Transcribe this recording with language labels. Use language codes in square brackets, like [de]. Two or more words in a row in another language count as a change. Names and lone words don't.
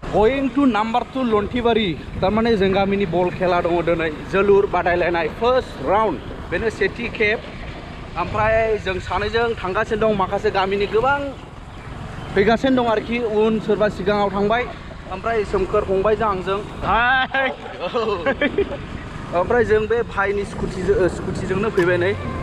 [en] Going to number 2 Lontibari. [brx] Tarmane जों गामिनि बल खेला दङ दिनै जोलुर बादायलायनाय [en] first round. [brx] बेनो सेथि खेब. ओमफ्राय जों सानैजों थांगासिनो दं माखासे गामिनि गोबां फैगासिनो दं आरोखि उन सोरबा सिगाङाव थांबाय. ओमफ्राय सोमखोर फंबायजों आंजों. ओमफ्राय जों बे भाइनि स्कुटिजोंनो फैबाय नै.